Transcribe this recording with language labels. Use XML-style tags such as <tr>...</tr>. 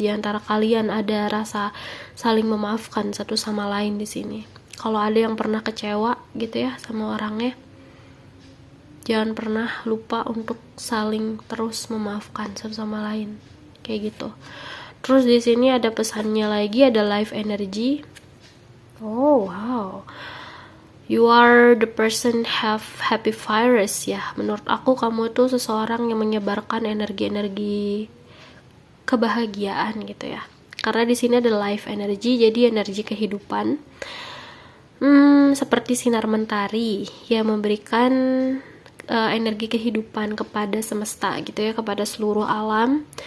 <id>Di antara kalian ada rasa saling memaafkan satu sama lain di sini. Kalau ada yang pernah kecewa gitu ya sama orangnya, jangan pernah lupa untuk saling terus memaafkan satu sama lain, kayak gitu. Terus di sini ada pesannya lagi, ada life energy.</id> <en>Oh wow, you are the person have happy virus ya.</en> <id>Menurut aku kamu tuh seseorang yang menyebarkan energi-energi kebahagiaan gitu ya. Karena di sini ada life energy, jadi energi kehidupan. Seperti sinar mentari yang memberikan energi kehidupan kepada semesta gitu ya, kepada seluruh alam.</id>